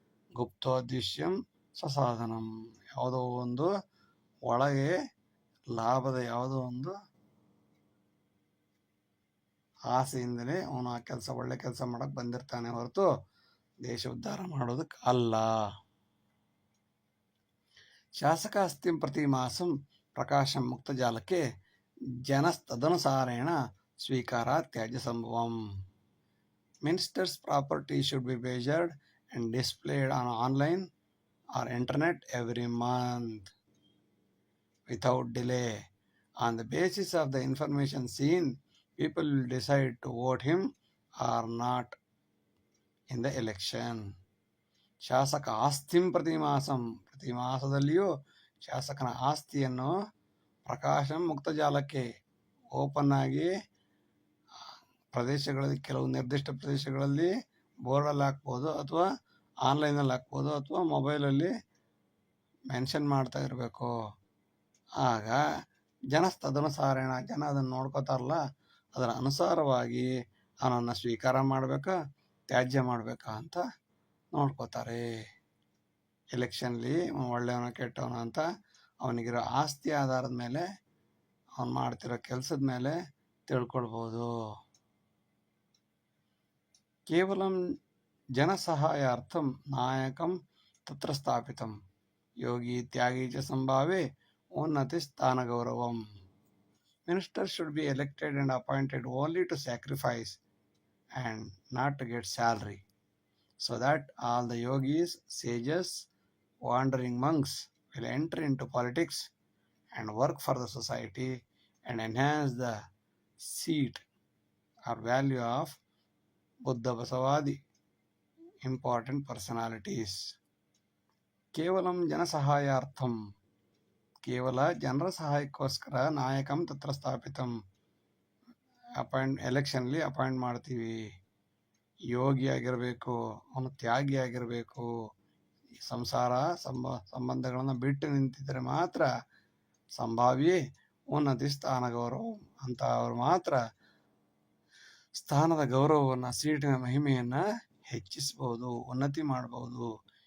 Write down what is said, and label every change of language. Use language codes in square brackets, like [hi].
[sa] ಗುಪ್ತೋದ್ದೇಶ್ಯಂ ಸ್ವಸಾಧನಂ, [kn] ಯಾವುದೋ ಒಂದು ಒಳಗೆ ಲಾಭದ ಯಾವುದೋ ಒಂದು ಆಸೆಯಿಂದಲೇ ಅವನು ಆ ಕೆಲಸ ಒಳ್ಳೆ ಕೆಲಸ ಮಾಡಕ್ಕೆ ಬಂದಿರ್ತಾನೆ ಹೊರತು ದೇಶ ಉದ್ಧಾರ ಮಾಡೋದಕ್ಕೆ ಅಲ್ಲ. [sa] ಶಾಸಕಾಸ್ತಿಂ ಪ್ರತಿ ಮಾಸಂ ಪ್ರಕಾಶಂ ಮುಕ್ತಜಾಲಕ್ಕೆ ಜನಸ್ತದನುಸಾರೇಣ ಸ್ವೀಕಾರ ತ್ಯಾಜ್ಯ ಸಂಭವಂ. [en] Ministers' property should be measured and displayed on online or internet every month without delay. On the basis of the information seen, people will decide to vote him or not in the election. [sa] ಶಾಸಕ ಆಸ್ತಿಂ ಪ್ರತಿ ಮಾಸಂ, [kn] ಪ್ರತಿ ಮಾಸದಲ್ಲಿಯೂ ಶಾಸಕನ ಆಸ್ತಿಯನ್ನು [sa] Prakasam [kn] ಮುಕ್ತಜಾಲಕ್ಕೆ, open ಆಗಿ ಪ್ರದೇಶಗಳಲ್ಲಿ, ಕೆಲವು ನಿರ್ದಿಷ್ಟ ಪ್ರದೇಶಗಳಲ್ಲಿ ಬೋರ್ಡಲ್ಲಿ ಹಾಕ್ಬೋದು, ಅಥವಾ ಆನ್ಲೈನಲ್ಲಿ ಹಾಕ್ಬೋದು, ಅಥವಾ ಮೊಬೈಲಲ್ಲಿ ಮೆನ್ಷನ್ ಮಾಡ್ತಾ ಇರಬೇಕು. ಆಗ [sa] ಜನಸ್ತದನುಸಾರೇಣ, [kn] ಜನ ಅದನ್ನು ನೋಡ್ಕೋತಾರಲ್ಲ, ಅದರ ಅನುಸಾರವಾಗಿ ಅವನನ್ನು ಸ್ವೀಕಾರ ಮಾಡಬೇಕಾ ತ್ಯಾಜ್ಯ ಮಾಡಬೇಕಾ ಅಂತ ನೋಡ್ಕೋತಾರೆ. ಎಲೆಕ್ಷನ್ಲಿ ಒಳ್ಳೆಯವನ ಕೆಟ್ಟವನ ಅಂತ ಅವನಿಗಿರೋ ಆಸ್ತಿ ಆಧಾರದ ಮೇಲೆ, ಅವನು ಮಾಡ್ತಿರೋ ಕೆಲಸದ ಮೇಲೆ ತಿಳ್ಕೊಳ್ಬೋದು. [sa] ಕೇವಲಂ ಜನಸಹಾಯಾರ್ಥಂ ನಾಯಕಂ ತತ್ರ ಸ್ಥಾಪಿತಂ, ಯೋಗಿ ತ್ಯಾಗಿ ಚ ಸಂಭಾವೆ ಉನ್ನತಿ ಸ್ಥಾನ ಗೌರವಂ. [en] Ministers should be elected and appointed only to sacrifice and not to get salary, so that all the yogis, sages, wandering monks will enter into politics and work for the society and enhance the seat or value of Buddha Basavadi important personalities. [sa] ಕೇವಲಂ ಜನಸಹಾಯಾರ್ಥಂ, [kn] ಕೇವಲ ಜನರ ಸಹಾಯಕ್ಕೋಸ್ಕರ [sa] ನಾಯಕಂ ತತ್ರ ಸ್ಥಾಪಿತಂ, [kn] ಎಲೆಕ್ಷನ್ಲಿ appoint ಮಾಡ್ತೀವಿ. ಯೋಗಿ ಆಗಿರಬೇಕು, ಅವನು ತ್ಯಾಗಿ ಆಗಿರಬೇಕು, ಸಂಸಾರ ಸಂಬಂಧಗಳನ್ನು ಬಿಟ್ಟು ನಿಂತಿದ್ದರೆ ಮಾತ್ರ ಸಂಭಾವ್ಯ ಉನ್ನತಿ ಸ್ಥಾನ ಗೌರವ ಅಂತ ಅವರು ಮಾತ್ರ ಸ್ಥಾನದ ಗೌರವವನ್ನು, ಸೀಟಿನ ಮಹಿಮೆಯನ್ನು ಹೆಚ್ಚಿಸ್ಬೋದು, ಉನ್ನತಿ ಮಾಡ್ಬೋದು.